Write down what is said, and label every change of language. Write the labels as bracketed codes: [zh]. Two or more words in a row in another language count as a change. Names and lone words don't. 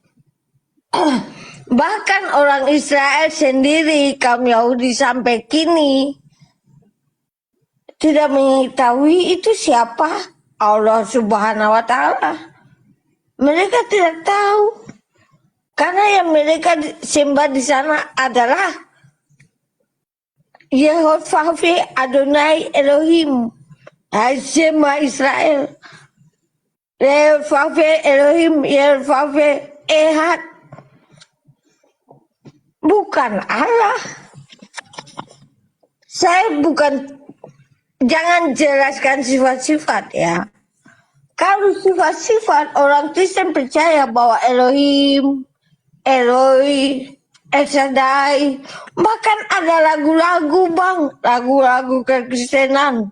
[id] Bahkan orang Israel sendiri, kaum Yahudi sampai kini tidak mengetahui itu siapa Allah [ar] سبحانه وتعالى. [id] Mereka tidak tahu, karena yang mereka sembah di sana adalah Yehovah, Adonai, Elohim, [he] שמע ישראל, [id] Yehovah, Elohim, Yehovah, Ehad. Bukan Allah. Saya jangan jelaskan sifat-sifat ya. Kalau sifat-sifat, orang Kristen percaya bahwa Elohim, Eloi, El Shaddai, bahkan ada lagu-lagu Bang, lagu-lagu kekristenan.